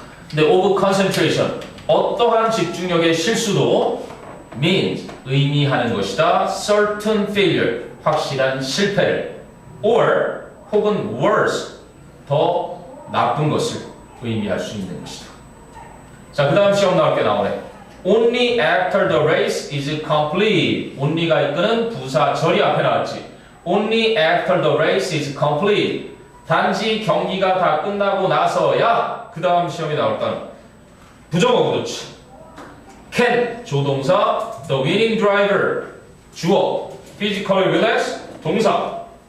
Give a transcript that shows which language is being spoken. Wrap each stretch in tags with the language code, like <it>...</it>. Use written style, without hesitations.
<ko>근데</ko> <en>of concentration,</en> <ko>어떠한 집중력의 실수도 means, 의미하는 것이다.</ko> <en>certain failure,</en> <ko>확실한 실패를. or, 혹은 worse, 더 나쁜 것을 의미할 수 있는 것이다. 자, 그 다음 시험 나올 게 나오네.</ko> <en>Only after the race is complete.</en> <ko>only가 이끄는 부사 절이 앞에 나왔지.</ko> <en>Only after the race is complete.</en> <ko>단지 경기가 다 끝나고 나서야 그 다음 시험이 나올까는 부정어구 좋지.</ko> <en>Can 조동사, the winning driver 주어, physically relax 동사.</en>